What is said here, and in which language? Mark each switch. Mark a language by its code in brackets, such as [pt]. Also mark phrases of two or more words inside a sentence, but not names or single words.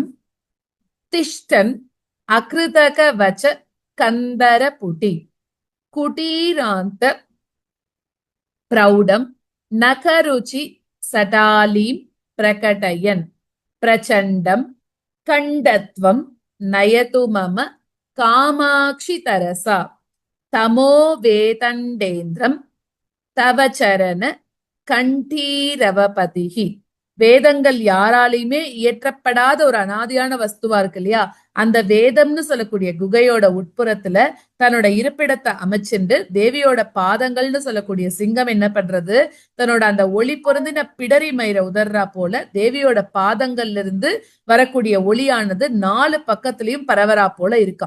[sa] तिष्ठन् अकृतकवच कन्दरपुटी कुटीरान्त प्रौढं नखरुचि सटालीं प्रकटयन् प्रचण्डं कण्डत्वं नयतु मम कामाक्षि तरसा तमो वेतण्डेन्द्रं तव चरण கண்டீரவபதிஹி. [ta] வேதங்கள் யாராலையுமே இயற்றப்படாத ஒரு அனாதியான வஸ்துவா இருக்கு இல்லையா, அந்த வேதம்னு சொல்லக்கூடிய குகையோட உட்புறத்துல தன்னோட இருப்பிடத்தை அமைச்சுண்டு தேவியோட பாதங்கள்னு சொல்லக்கூடிய சிங்கம் என்ன பண்றது, தன்னோட அந்த ஒளி பொருந்தின பிடரி மயிரை உதர்றா போல தேவியோட பாதங்கள்ல இருந்து வரக்கூடிய ஒளியானது 4 பக்கத்திலையும் பரவரா போல இருக்காம்.